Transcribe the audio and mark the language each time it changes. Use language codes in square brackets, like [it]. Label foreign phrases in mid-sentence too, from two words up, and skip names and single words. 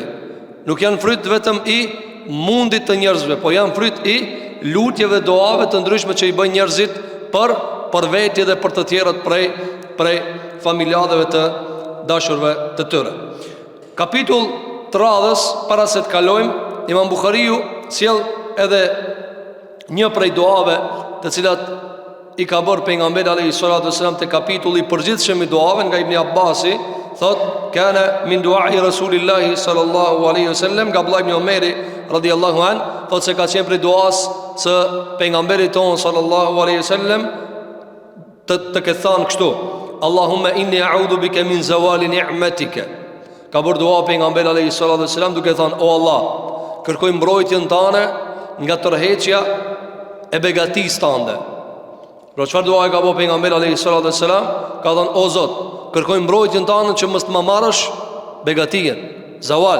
[sq] Nuk janë fryt vetëm i mundit të njerëzve, po janë fryt i lutjeve, doave të ndryshme që i bën njerëzit për vetje dhe për të tjerët prej familjadeve të dashurve të tyre. Kapitull të radhës, para se të kalojmë, Imam Buhariu sjell edhe një prej doave të cilat i ka bërë pejgamberi [ar] عليه الصلاة والسلام [sq] te kapitulli përgjithshëm i duave nga Ibn Abbasi, thot [ar] كان من دعاء رسول الله صلى الله عليه وسلم, [sq] nga Abdullah ibn Omeri [ar] رضي الله عن, [sq] thot se ka qenë prej duas së pejgamberit ton [ar] صلى الله عليه وسلم [sq] të ketë thënë kështu: [ar] اللهم إني أعوذ بك من زوال نعمتك. [sq] Ka bërë dua pejgamberi [ar] عليه الصلاة والسلام [sq] duke thënë: O Allah, kërkoj mbrojtjen tënde nga tërheqja e begatisë tënde. Pra çfarë dua e ka bërë pejgamberi [ar] عليه الصلاة والسلام? [sq] Ka thënë: O Zot, kërkoj mbrojtjen tënde që mos të më marrësh begatien, zawal.